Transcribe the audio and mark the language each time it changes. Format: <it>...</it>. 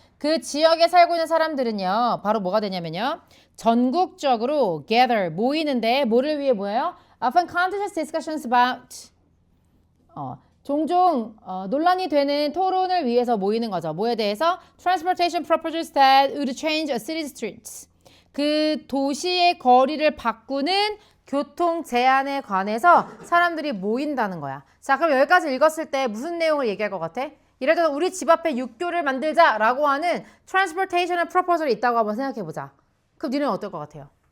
<ko>그 지역에 살고 있는 사람들은요. 바로 뭐가 되냐면요. 전국적으로 gather 모이는데 뭐를 위해 모여요?</ko> <en>Often contentious discussions about</en> <ko>종종 논란이 되는 토론을 위해서 모이는 거죠. 뭐에 대해서?</ko> <en>Transportation proposals that would change a city's streets.</en> <ko>그 도시의 거리를 바꾸는 교통 제한에 관해서 사람들이 모인다는 거야. 자, 그럼 여기까지 읽었을 때 무슨 내용을 얘기할 것 같아? 예를 들어 우리 집 앞에 육교를 만들자라고 하는 transportation proposal이 있다고 한번 생각해보자. 그럼 니네는 어떨 것 같아요?</ko>